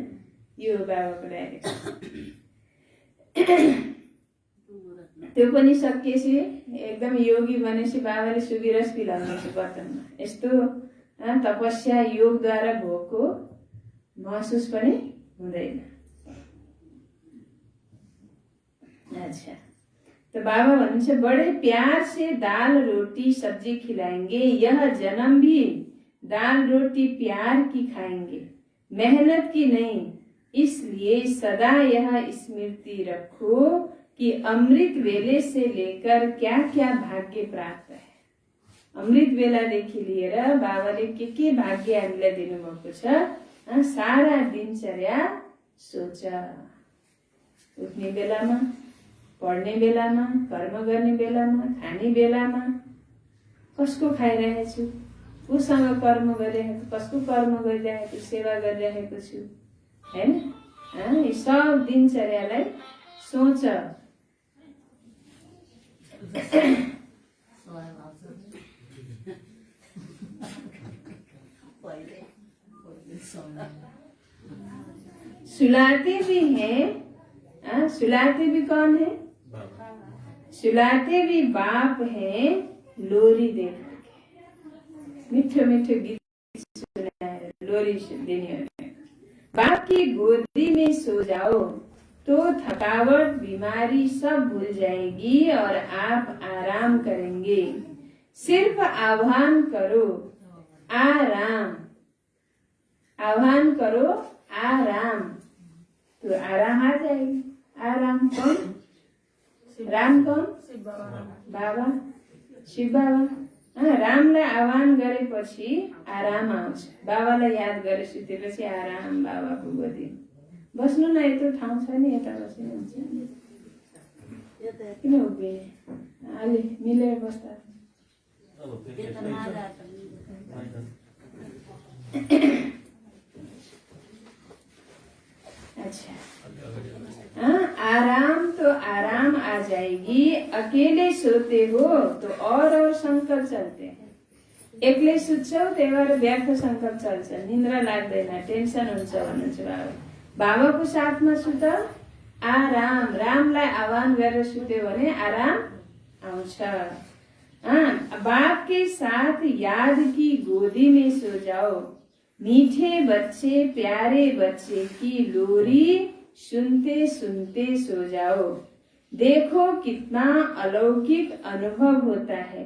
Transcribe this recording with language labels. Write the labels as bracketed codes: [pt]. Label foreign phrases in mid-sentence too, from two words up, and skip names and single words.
[ne] यो बाबाको डाइरेक्सन। त्यो पनि सकिएपछि एकदम योगी बनेपछि बाबाले सुगिरस पिलाउनुहुन्छ बर्तनमा। यस्तो तपस्या योगद्वारा भोकको महसुस पनि हुँदैन। [hi] अच्छा, तो बाबा भन्नुहुन्छ बड़े प्यार से दाल रोटी सब्जी खिलाएंगे, यह जन्म भी दाल रोटी प्यार की खाएंगे, मेहनत की नहीं। इसलिए सदा यह स्मृति रखो कि अमृत वेले से लेकर क्या क्या भाग्य प्राप्त है। [ne] अमृत बेलादेखि लिएर बाबाले के भाग्य हामीलाई दिनुभएको छ, सारा दिनचर्या सोच। उठ्ने बेलामा, पढ्ने बेलामा, कर्म गर्ने बेलामा, खाने बेलामा कसको खाइरहेछु, उसँग कर्म गरिरहेको, कसको कर्म गरिरहेको, सेवा गरिरहेको छु, हैन? यी सब दिनचर्यालाई सोच। [hi] सुलाते भी हैं, सुलाते भी कौन है? सुलाते भी बाप हैं, लोरी दे [ne] मिठो मिठो गीत सुनाएर [hi] लोरी देने। बाप की गोदी में सो जाओ तो थकावट बीमारी सब भूल जाएगी और आप आराम करेंगे। सिर्फ आह्वान करो आराम, आह्वान करो आराम, तो आराम आ जाएगी। आराम कौन? राम कौन? बाबा, शिव बाबा। [ne] रामलाई आह्वान गरेपछि आराम आउँछ। बाबालाई याद गरे सुतेपछि आराम बाबाको गोदी बस्नु न। यत्रो ठाउँ छ नि, यता बस्नु हुन्छ। किन उभिने? अलि मिलेर बस्दा। [hi] अच्छा, आराम तो आराम आ जाएगी। अकेले सोते हो तो और संकल्प चलते हैं। [ne] एक्लै सुत्छौ त्यही भएर व्यर्थ संकल्प चल्छ, निन्द्रा लाग्दैन, टेन्सन हुन्छ भन्नुहुन्छ बाबा। बाबाको साथमा सुत, आराम। रामलाई आह्वान गरेर सुत्यो भने आराम आउँछ। [hi] बाप के साथ याद की गोदी में सो जाओ, मीठे बच्चे प्यारे बच्चे की लोरी सुनते सुनते सो जाओ। देखो कितना अलौकिक अनुभव होता है।